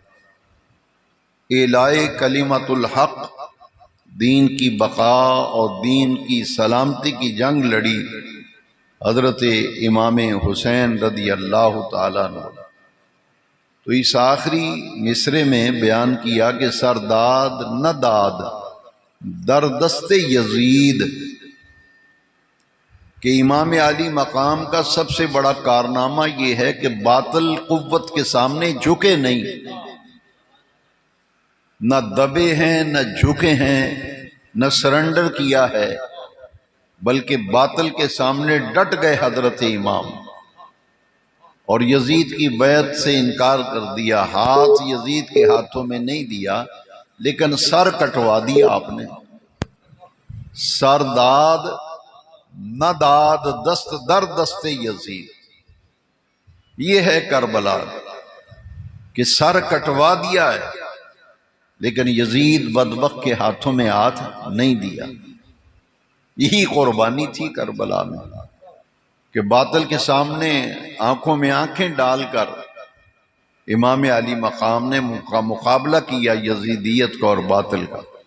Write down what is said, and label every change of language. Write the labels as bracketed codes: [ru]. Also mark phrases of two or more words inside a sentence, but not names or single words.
[ur] اعلاء کلمت الحق، دین کی بقا اور دین کی سلامتی کی جنگ لڑی حضرت امام حسین رضی اللہ تعالیٰ عنہ۔ تو اس آخری مصرے میں بیان کیا کہ [fa] سرداد نداد در دست یزید، [ur] کہ امام علی مقام کا سب سے بڑا کارنامہ یہ ہے کہ باطل قوت کے سامنے جھکے نہیں، نہ دبے ہیں نہ جھکے ہیں نہ سرنڈر کیا ہے، بلکہ باطل کے سامنے ڈٹ گئے حضرت امام، اور یزید کی بیعت سے انکار کر دیا۔ ہاتھ یزید کے ہاتھوں میں نہیں دیا لیکن سر کٹوا دیا آپ نے۔ [fa] سرداد نداد دست در دست یزید، [ur] یہ ہے کربلا، کہ سر کٹوا دیا ہے لیکن یزید بدبخت کے ہاتھوں میں ہاتھ نہیں دیا۔ یہی قربانی تھی کربلا میں، کہ باطل کے سامنے آنکھوں میں آنکھیں ڈال کر امام علی مقام نے مقابلہ کیا یزیدیت کا اور باطل کا۔